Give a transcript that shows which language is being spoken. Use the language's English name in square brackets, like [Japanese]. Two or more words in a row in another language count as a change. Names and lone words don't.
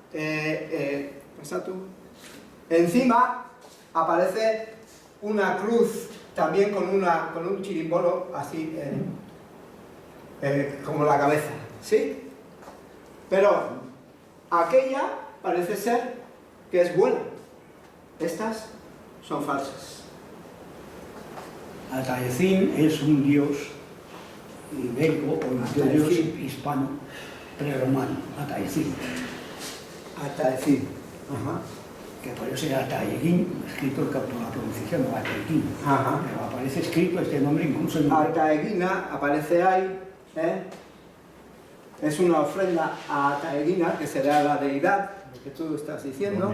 [Spanish] encima aparece una cruz también con un chirimbolo así como la cabeza, ¿sí? Pero aquella parece ser que es buena. Estas son falsas. Atayecín es un dios ibérico o un dios hispano prerromano, Atayecín. Atayecín. Ajá. Que por eso era Ataeguín, escrito por la pronunciación, o Ataeguín. Ajá. Pero aparece escrito este nombre incluso en... Ataeguina aparece ahí, ¿eh? Es una ofrenda a Ataeguina, que será la deidad, lo que tú estás diciendo.